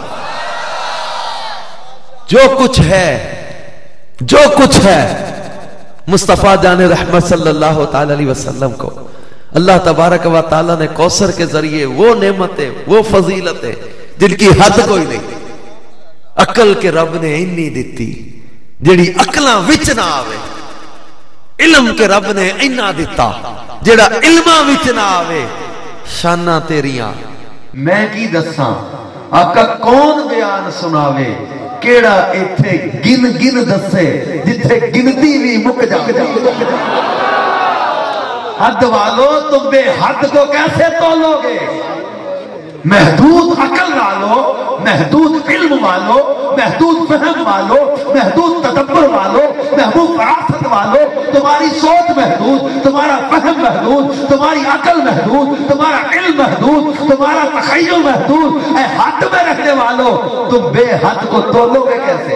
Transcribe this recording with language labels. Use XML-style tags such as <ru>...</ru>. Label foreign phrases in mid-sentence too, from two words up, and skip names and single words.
<ur>جو کچھ ہے مصطفیٰ جان رحمت صلی اللہ تعالی علیہ وسلم کو اللہ تبارک و تعالی نے کوثر کے ذریعے وہ نعمتیں، وہ فضیلتیں جن کی حد کوئی نہیں،</ur> <pa>عقل کے رب نے اینی دیتی جیڑی عقلاں وچ نہ آوے، علم کے رب نے اینا دیتا جیڑا علماں وچ نہ آوے۔ شاناں تیریاں میں کی دساں، آقا کون بیان سناوے، کیڑا ایتھے گن دسے جتھے گنتی بھی مک جائے۔</pa> <ur>حد والو تم بے حد کو کیسے تولو گے؟ محدود عقل والو، محدود علم والو، محدود فہم والو، محدود تدبر والو، محدود فراست والو، تمہاری سوچ محدود، تمہارا فہم محدود، تمہاری عقل محدود، تمہارا علم محدود، تمہارا تخیل محدود، اے حد میں رکھنے والو تم بے حد کو تولو گے کیسے؟</ur>